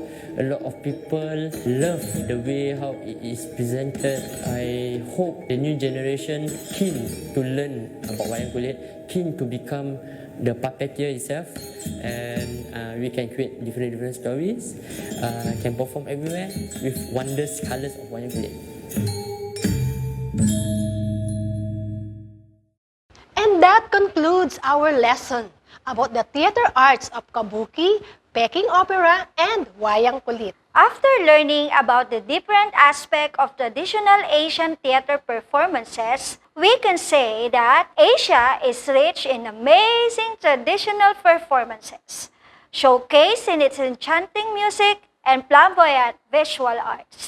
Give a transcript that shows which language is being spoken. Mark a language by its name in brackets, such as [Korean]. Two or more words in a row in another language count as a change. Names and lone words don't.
[English] A lot of people love the way how it is presented. I hope the new generation keen to learn about wayang kulit, keen to become the puppeteer itself, and we can create different stories, can perform everywhere with wondrous colors of wayang kulit. And that concludes our lesson about the theater arts of Kabuki, Peking opera, and wayang kulit. After learning about the different aspects of traditional Asian theater performances, we can say that Asia is rich in amazing traditional performances, showcased in its enchanting music and flamboyant visual arts.